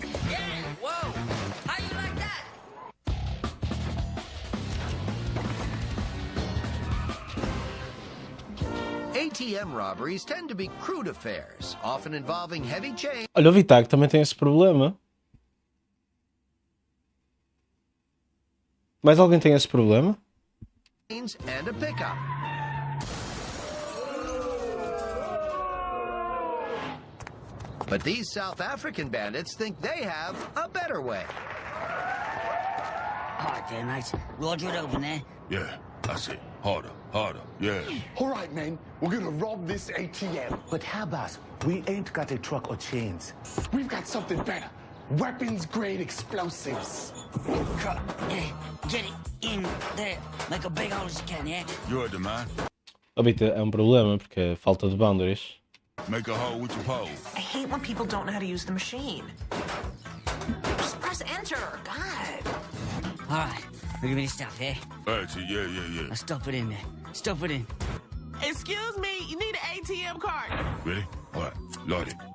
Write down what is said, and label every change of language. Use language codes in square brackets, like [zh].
[en] Yeah, whoa. How you like that? ATM robberies tend to be crude affairs, often involving heavy chains. [pt] Olha, o Vitag também tem esse problema. Mais alguém tem esse problema? [en] And a pickup. But these South African bandits think they have a better way. Hard there, mate. Roger it over there. Yeah, that's it. Harder, harder, yeah. All right, man, we're gonna rob this ATM. But how about we ain't got a truck or chains? We've got something better. Weapons-grade explosives. Hey, get it in there. Make a big hole as you can, yeah? You heard the man. [pt] O Vita é um problema porque é falta de boundaries. [en] Make a hole with your pole. I hate when people don't know how to use the machine. Just press enter. God. All right, we're gonna stuff, eh? That's it, yeah. Now stuff it in there. Stuff it in. Excuse me, you need an ATM card. Ready? All right, load it.